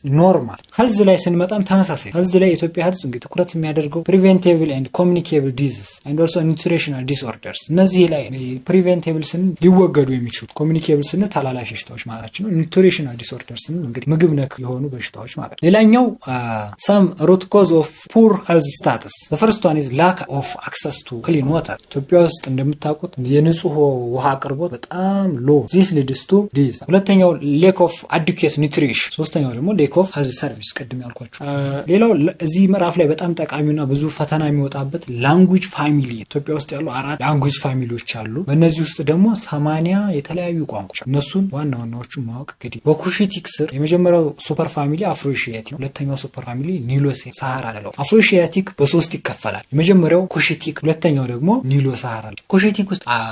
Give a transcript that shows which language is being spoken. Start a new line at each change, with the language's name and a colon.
Amharic: ኖርማል። ሄልዝ ላይ ስንመጣም ተመሳሳይ። ሄልዝ ላይ ኢትዮጵያ ሄልዝ እንግዲህ ትኩረት የሚያደርገው
English: ፕሪቬንቴብል ኤንድ ኮሚኒኬብል ዲዚዝ ኤንድ ኦልሶ ኒውትሪሽናል ዲስኦርደርስ።
Amharic: እነዚህ ላይ ፕሪቬንቴብል ስንል ሊወገዱ የሚችሉ ኮሚኒኬብል ስንል ተላላፊ በሽታዎች ማለት ነው። ኒውትሪሽናል ዲስኦርደርስ ስንል እንግዲህ ምግብ ነክ የሆኑ በሽታዎች ማለት ነው። ሌላኛው
English: some root cause of poor health status. The first one is lack of access to clean water.
Amharic: ኢትዮጵያ ውስጥ እንደምታውቁት የንጹህ ውሃ አቅርቦት በጣም ሎ this leads to this። ሁለተኛው
English: lack of adequate nutrition።
Amharic: ሶስተኛው ደግሞ
English: lack of health service
Amharic: ቀድም ያልኳችሁ። ሌላው እዚህ ምዕራፍ ላይ በጣም ጠቃሚውና ብዙ ፈተና የሚወጣበት ላንጉዌጅ ፋሚሊ። ኢትዮጵያ ውስጥ ያሉ 4 ላንጉዌጅ ፋሚሊዎች አሉ። በእነዚህ ውስጥ ደግሞ 80 የተለያዩ ቋንቋዎች እነሱን ዋናዎቹን ማወቅ እንግዲህ በኩሺቲክ ስር የመጀመሪያው ሱፐር ፋሚሊ አፍሮኤሺያቲክ ነው። ሁለተኛው ሱፐር ፋሚሊ ኒሎ ሳሃራ ነው። አፍሮኤሺያቲክ በ3 ይከፈላል። የመጀመሪያው ኩሺቲክ፣ ሁለተኛው ደግሞ ኒሎ ሳሃራ ነው። ኩሺቲክ ውስጥ